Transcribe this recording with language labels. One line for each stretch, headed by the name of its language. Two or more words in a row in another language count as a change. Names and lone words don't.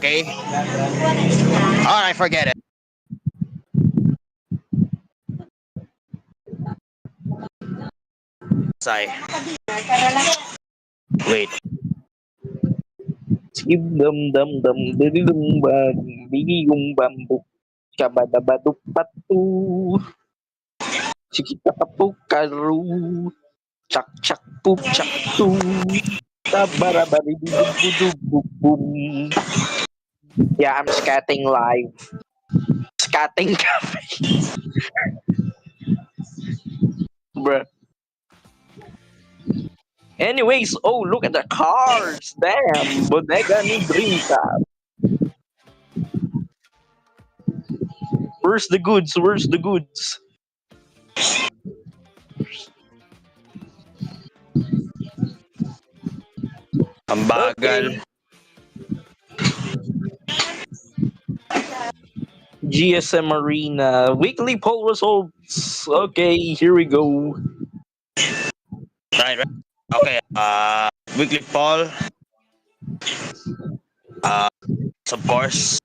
English: okay? Alright, forget it. Sigh. Wait. Skip dum dum dum dum dum bam bigi yung bamboo kabadabaduk patu chikitapu karu chak chak pup chak tu tabarabari boom. Yeah, I'm scatting live. Scatting cafe. Bruh. Anyways, oh look at the cars. Damn,
Filipino: bodega ni
English: dream car. Where's the goods? Where's the goods?
Filipino: Ang bagal.
English: GSM Arena weekly poll results. Okay, here we go. Right. Okay. Weekly poll. Of course.